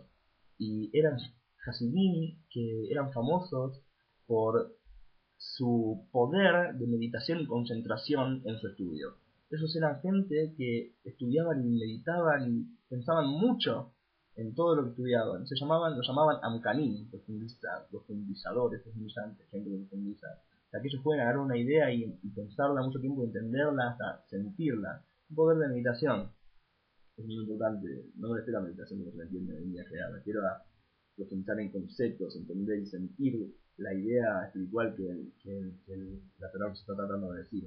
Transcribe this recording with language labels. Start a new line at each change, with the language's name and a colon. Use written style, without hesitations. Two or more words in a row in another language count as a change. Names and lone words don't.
Spanish: Y eran hasidim que eran famosos por su poder de meditación y concentración en su estudio. Esos eran gente que estudiaban y meditaban y pensaban mucho en todo lo que estudiaban. Los llamaban amkanim, profundizadores, profundizantes, gente que profundiza. O sea, que ellos pueden agarrar una idea y pensarla mucho tiempo, entenderla, hasta sentirla. Un poder de meditación. Es muy importante. No me refiero a meditación como se me entiende en línea general, me refiero a profundizar en conceptos, entender y sentir la idea espiritual que la Torah nos está tratando de decir.